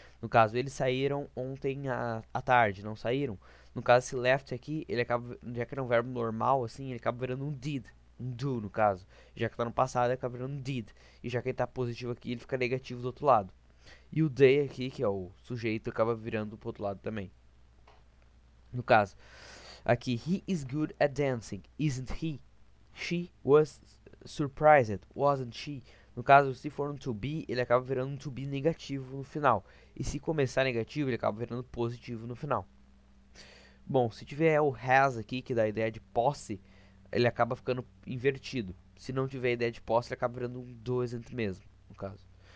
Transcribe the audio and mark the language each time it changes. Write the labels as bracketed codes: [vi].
[pt] No caso, eles saíram ontem à tarde, não saíram? No caso, esse left aqui, ele acaba, já que era um verbo normal, assim, ele acaba virando um did. Um do, no caso. Já que tá no passado, ele acaba virando um did. E já que ele tá positivo aqui, ele fica negativo do outro lado. E o they aqui, que é o sujeito, acaba virando pro outro lado também. No caso, aqui, [en] he is good at dancing, isn't he? She was surprised, wasn't she? [pt] No caso, se for um to be, ele acaba virando um to be negativo no final. E se começar negativo, ele acaba virando positivo no final. Bom, se tiver o has aqui, que dá a ideia de posse, ele acaba ficando invertido. Se não tiver a ideia de posse, ele acaba virando um doesn't mesmo, no caso.